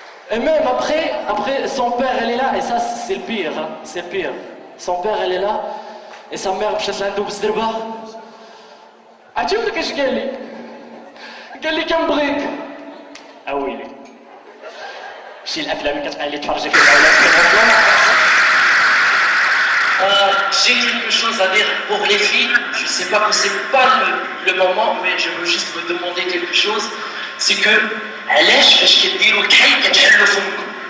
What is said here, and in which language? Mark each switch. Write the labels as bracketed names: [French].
[French] Et même après son père elle est là, et ça c'est le pire, hein, c'est le pire. Son père elle est là, et sa mère [Arabic] مشات لعندو بالزربه. عجبتك اش قال لي؟ قال لي كنبغيك. ويلي شي الافلام اللي كتبقى اللي تفرجي فيها [French] J'ai quelque chose à dire pour les filles. Je sais pas que c'est pas le moment, mais je veux juste me demander quelque chose. C'est que [Arabic] علاش فاش كديروا الكحل كتحلوا فمكم؟